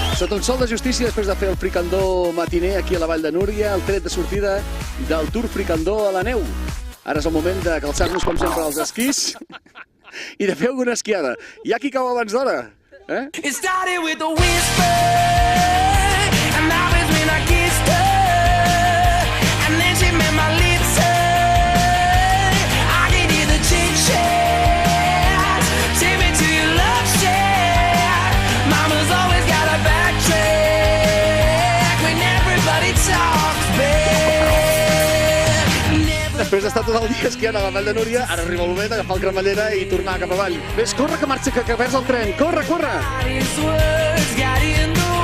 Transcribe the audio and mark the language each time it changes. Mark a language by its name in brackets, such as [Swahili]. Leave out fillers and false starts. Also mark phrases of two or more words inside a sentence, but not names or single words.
[Catalan] un sol de justícia després de fer el fricandó matiner aquí a la Vall de Núria, el tret de sortida del Tour Fricandó a la neu. Ara és el moment de calçar-nos, com sempre, els esquís i de fer alguna esquiada. Hi ha qui cau abans d'hora, eh? [English] It started with a whisper, and now it's when I kissed her, and then she made my lips hurt. I can hear the chit-chat, take me to your love shack. Mama's always got a backtrack when everybody talks back. [Catalan] Després d'estar tot el dia esquiant a la Vall de Núria, ara arriba el moment d'agafar el cremallera i tornar cap avall. Ves, corre, que marxa, que perds el tren. Corre, corre! [English] His words got in the